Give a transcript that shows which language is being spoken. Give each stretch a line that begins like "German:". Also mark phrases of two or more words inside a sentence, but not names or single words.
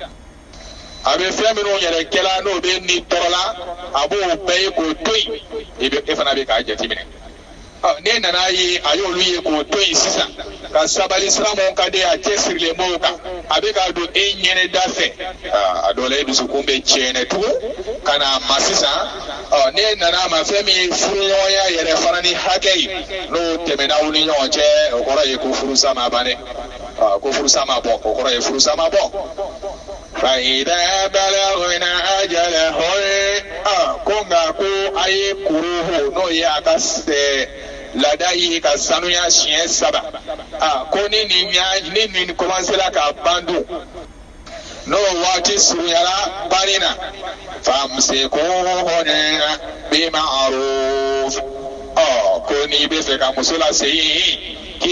Bambara: a bɛ fɛn minnu yɛrɛ kɛla n'o bɛ ni tɔɔrɔ la a b'o bɛɛ ye k'o to yen e fana bɛ k'a jateminɛ ne nana ye a y'olu ye k'o to yen sisan ka sabali sira mun ka di a cɛ sirilen b'o kan a bɛ k'a don e ɲɛnɛ da fɛ a dɔw la e dusukun bɛ tiɲɛ tugun ka na ma sisan ne nana ma fɛn min ye furuɲɔgɔnya yɛrɛ fana ni hakɛ ye n'o tɛmɛna aw ni ɲɔgɔn cɛ o kɔrɔ ye ko furusa ma ban dɛ ko furusa ma bɔ o kɔrɔ ye furusa ma bɔ.
Arabic: فإذا بلغنا أجلهن
Bambara: ko nka ko a ye kuru n'o ye a ka laada ye ka sanuya siɲɛ 3 ko ni nin commencera ka ban dun n'o waati surunyara banni na
Arabic: فأمسكوهن بمعروف
Bambara: ko n'i bɛ fɛ ka muso lasegin k'i